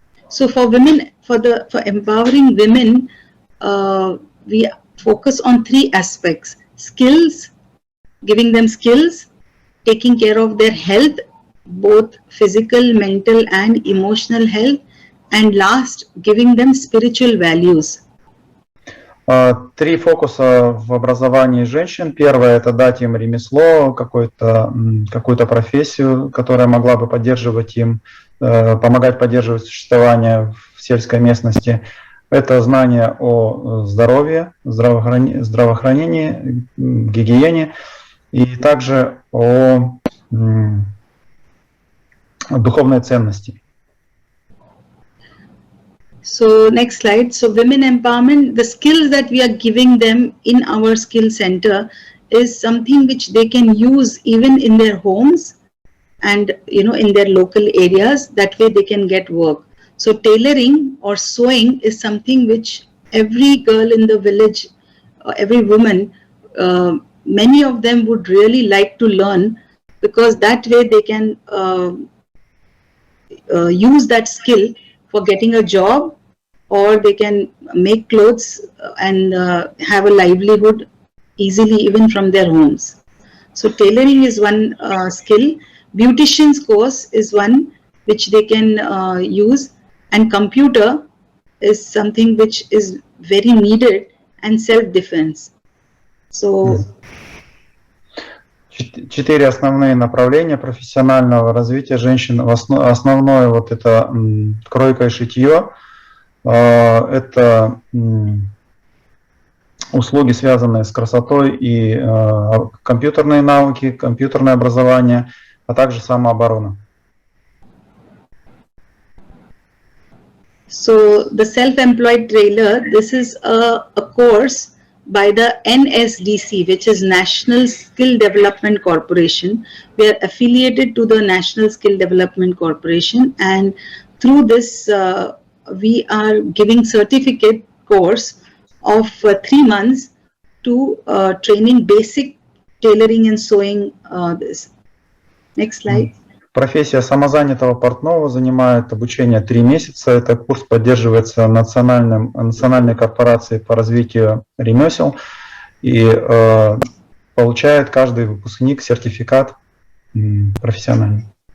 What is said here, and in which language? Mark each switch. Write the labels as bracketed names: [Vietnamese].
[English] So for women, for empowering women, we focus on 3 aspects: skills, giving them skills, taking care of their health, both physical, mental and emotional health, and last, giving them spiritual values. [Russian] Три фокуса в образовании женщин. Первое – это дать им ремесло, какую-то профессию, которая могла бы поддерживать им, помогать поддерживать существование в сельской местности. Это знание о здоровье, здравоохранении, гигиене и также о духовной ценности. [English] So next slide. So women empowerment, the skills that we are giving them in our skill center is something which they can use even in their homes and in their local areas. That way they can get work. So tailoring or sewing is something which every girl in the village, every woman, many of them would really like to learn, because that way they can use that skill for getting a job, or they can make clothes and have a livelihood easily even from their homes. So tailoring is one skill. Beautician's course is one which they can use, and computer is something which is very needed, and self-defense. So [Russian] 4 основные направления профессионального развития женщин. Основное вот это кройка и шитье, это услуги, связанные с красотой, и компьютерные навыки, компьютерное образование, а также самооборона. [English] So the self-employed trailer, this is a course by the NSDC, which is National Skill Development Corporation. We are affiliated to the National Skill Development Corporation, and through this we are giving certificate course of 3 months to training basic tailoring and sewing. This. Next slide. [Russian] Профессия самозанятого портного занимает обучение 3 месяца. Этот курс поддерживается национальной корпорацией по развитию ремесел, и получает каждый выпускник сертификат профессиональный.